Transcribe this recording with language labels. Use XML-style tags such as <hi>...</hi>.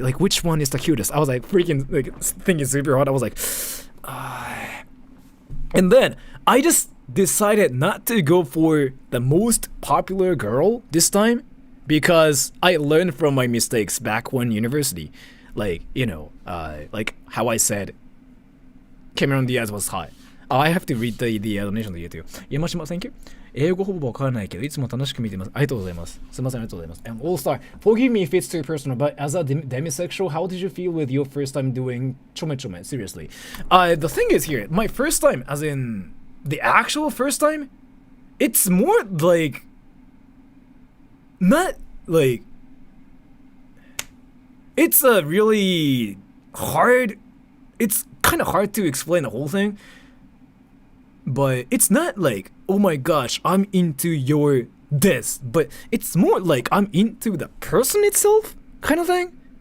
<en>Like which one is the cutest? I was like freaking like thinking super hard. I was like, and then I just decided not to go for the most popular girl this time because I learned from my mistakes back when university. Like, you know, like how I said Cameron Diaz was hot. I have to read the donation to you too. Yamashima, thank you.</en> <ja>英語ほぼわからないけどいつも楽しく見てます。ありがとうございます。すみません、ありがとうございます。</ja> <en>And All Star, forgive me if it's too personal, but as a demisexual, how did you feel with your first time doing chome chome? Seriously. The thing is here, my first time, as in the actual first time, it's more like not like it's a really hard, it's kind of hard to explain the whole thing, but it's not like, oh my gosh, I'm into your this, but it's more like I'm into the person itself kind of thing.</en>